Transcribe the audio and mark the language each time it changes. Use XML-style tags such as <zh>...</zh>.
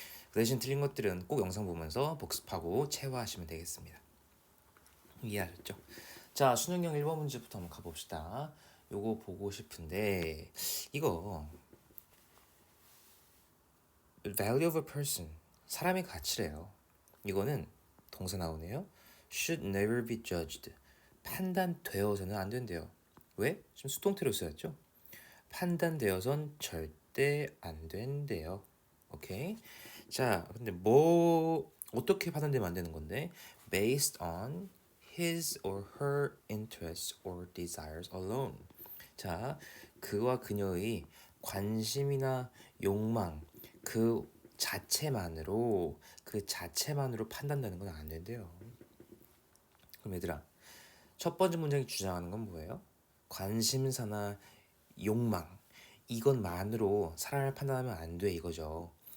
<ko>그 대신 틀린 것들은 꼭 영상 보면서 복습하고 체화하시면 되겠습니다. 이해하셨죠? 자, 수능형 1번 문제부터 한번 가봅시다. 요거 보고 싶은데 이거</ko> <en>value of a person,</en> <ko>사람의 가치래요. 이거는 동사 나오네요.</ko> <en>should never be judged,</en> <ko>판단되어서는 안 된대요. 왜? 지금 수동태로 쓰였죠? 판단되어선 절대 안 된대요. 오케이. 자, 근데 어떻게 판단되면 안 되는 건데?</ko> <en>Based on his or her interests or desires alone.</en> <ko>자, 그와 그녀의 관심이나 욕망 그 자체만으로 판단되는 건 안 된대요. 그럼 얘들아, 첫 번째 문장이 주장하는 건 뭐예요? 관심사나 욕망, 이것만으로 사람을 판단하면 안 돼, 이거죠.</ko>